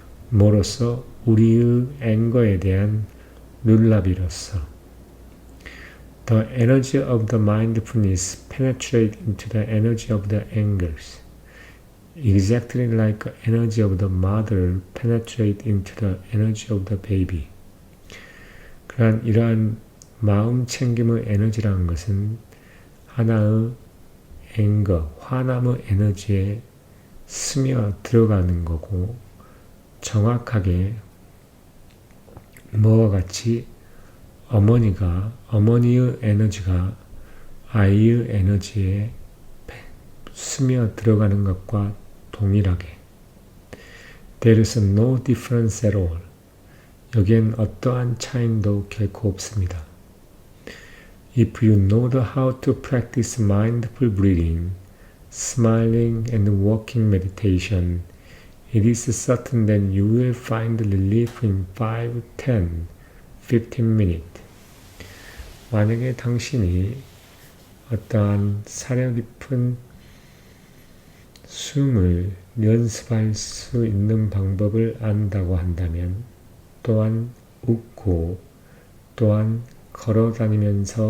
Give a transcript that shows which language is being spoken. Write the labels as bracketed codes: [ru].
[ko] 뭐로써 우리의 앵거에 대한 룰라비로서 [en] The energy of the mindfulness penetrates into the energy of the angers, exactly like the energy of the mother penetrates into the energy of the baby. [ko] 이러한 마음 챙김의 에너지라는 것은 하나의 앵거, 화남의 에너지에 스며 들어가는 거고 정확하게 뭐와 같이 어머니의 에너지가 아이의 에너지에 스며 들어가는 것과 동일하게 [en] There is no difference at all. [ko] 여기엔 어떠한 차이도 결코 없습니다. [en] If you know how to practice mindful breathing, smiling and walking meditation, it is certain that you will find relief in 5, 10, 15 minutes. [ko] 만약에 당신이 어떠한 사려 깊은 숨을 연습할 수 있는 방법을 안다고 한다면, 또한 웃고, 또한 걸어다니면